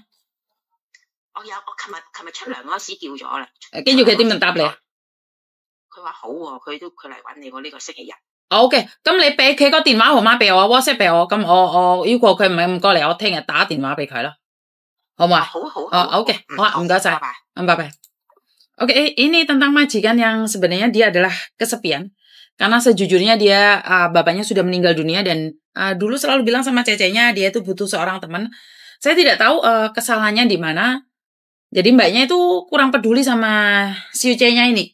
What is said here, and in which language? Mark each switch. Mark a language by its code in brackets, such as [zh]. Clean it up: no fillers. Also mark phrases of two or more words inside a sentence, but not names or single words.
[yue] 我琴日出糧嗰時叫咗啦。跟住佢點樣答你啊？佢話好喎，佢嚟搵你喎呢個星期日。 OK，咁你俾佢個電話號碼俾我 ，WhatsApp 俾我，咁我如果佢唔過嚟，我聽日打電話俾佢啦，好唔好啊？好。 OK，好啊，唔該晒，拜拜。 [id] Oke, ini tentang majikan yang sebenarnya dia adalah kesepian. Karena sejujurnya dia, bapaknya sudah meninggal dunia dan dulu selalu bilang sama cecenya dia itu butuh seorang teman. Saya tidak tahu kesalahannya di mana. Jadi mbaknya itu kurang peduli sama si Ucenya ini.